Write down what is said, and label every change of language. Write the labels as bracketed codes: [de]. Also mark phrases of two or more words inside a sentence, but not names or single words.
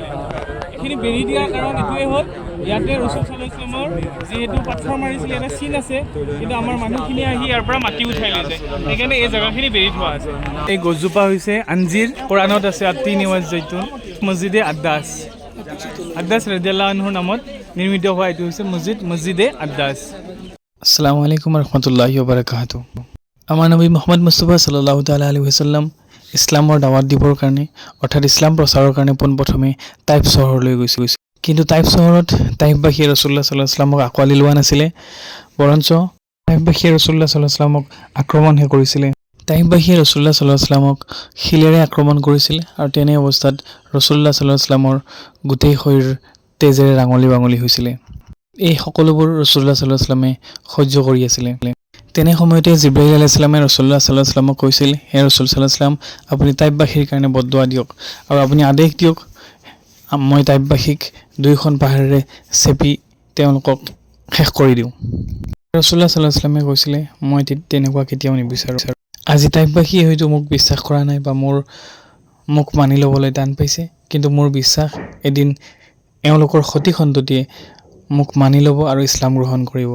[as] এইখিনি বেৰি দিয়াৰ কাৰণ এইটোৱে হ'ল ইয়াতে ৰাসূল [ar] صلى الله عليه وسلم [as] যিহেতু পাথৰ মাৰিছিলে ইয়াতে চিন আছে, কিন্তু আমাৰ মানুহখিনি আহি ইয়াৰ পৰা মাটি উঠাই লৈছে, সেইকাৰণে এই জেগাখিনি বেৰি থোৱা আছে। এই গছজোপা হৈছে আঞ্জিৰ, কোৰাণত আছে [ar] التين والزيتون. [as] মছজিদে আদ্দাছ [ar] رضي الله عنه [as] নামত নিৰ্মিত হোৱা এইটো হৈছে মছজিদে আদ্দাছ। [ar] السلام عليكم ورحمة الله وبركاته. [as] আমাৰ নবী মুহাম্মদ মুস্তাফা [ar] صلى الله تعالى عليه وسلم [as] ইছলামৰ দাৱাত দিবৰ কাৰণে অৰ্থাৎ ইছলাম প্ৰচাৰৰ কাৰণে পোনপ্ৰথমে তাইফ চহৰলৈ গৈছিল। কিন্তু তাইফ চহৰত তাইফবাসীয়ে ৰাসূলুল্লাহ [ar] صلى الله عليه وسلم [as] আঁকোৱালি লোৱা নাছিলে, বৰঞ্চ তাইফবাসীয়ে ৰাসূলুল্লাহ [ar] صلى الله عليه وسلم [as] আক্ৰমণহে কৰিছিলে। তাইফবাসীয়ে ৰাসূলুল্লাহ [ar] صلى الله عليه وسلم [as] শিলেৰে আক্ৰমণ কৰিছিল আৰু তেনে অৱস্থাত ৰাসূলুল্লাহ [ar] صلى الله عليه وسلم [as] গোটেই শৰীৰ তেজেৰে ৰাঙলি বাঙলি হৈছিলে। এই সকলোবোৰ ৰাসূলুল্লাহ [ar] صلى الله عليه وسلم [as] সহ্য কৰি আছিলে। তেনে সময়তে জিব্ৰাইল [ar] عليه السلام [as] ৰাসূলুল্লাহ [ar] صلى الله عليه وسلم [as] কৈছিল, হে ৰাসূল [ar] صلى الله عليه وسلم, [as] আপুনি তাইফবাসীৰ কাৰণে বদদুৱা দিয়ক আৰু আপুনি আদেশ দিয়ক, মই তাইফবাসীক দুইখন পাহাৰেৰে চেপি তেওঁলোকক শেষ কৰি দিওঁ। ৰাসূলুল্লাহ [ar] صلى الله عليه وسلم [as] কৈছিলে, মই তেনেকুৱা কেতিয়াও নিবিচাৰোঁ। আজি তাইফবাসীয়ে হয়তো মোক বিশ্বাস কৰা নাই বা মোক মানি ল'বলৈ টান পাইছে, কিন্তু মোৰ বিশ্বাস এদিন এওঁলোকৰ সতি সন্ততিয়ে মোক মানি ল'ব আৰু ইছলাম গ্ৰহণ কৰিব।